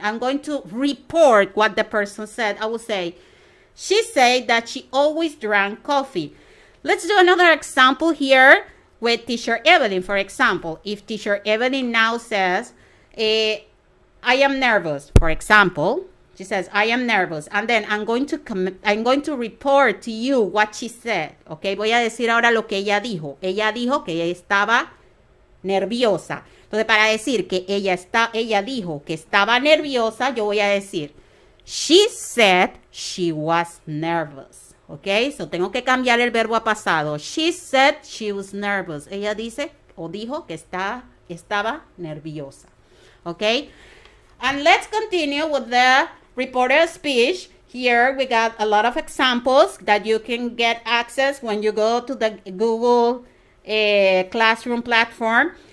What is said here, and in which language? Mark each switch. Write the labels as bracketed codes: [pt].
[en] I'm going to report what the person said. I will say, she said that she always drank coffee. Let's do another example here with Teacher Evelyn, for example. If Teacher Evelyn now says, I am nervous, for example. She says, I am nervous. And then I'm going to report to you what she said. [es] Okay, voy a decir ahora lo que ella dijo. Ella dijo que ella estaba nerviosa. Entonces, para decir que ella dijo que estaba nerviosa, yo voy a decir, [en] she said she was nervous. [es] Ok, so tengo que cambiar el verbo a pasado. [en] She said she was nervous. [es] Ella dice o dijo que estaba nerviosa. [en] Ok, and let's continue with the reported speech. Here we got a lot of examples that you can get access when you go to the Google Classroom platform.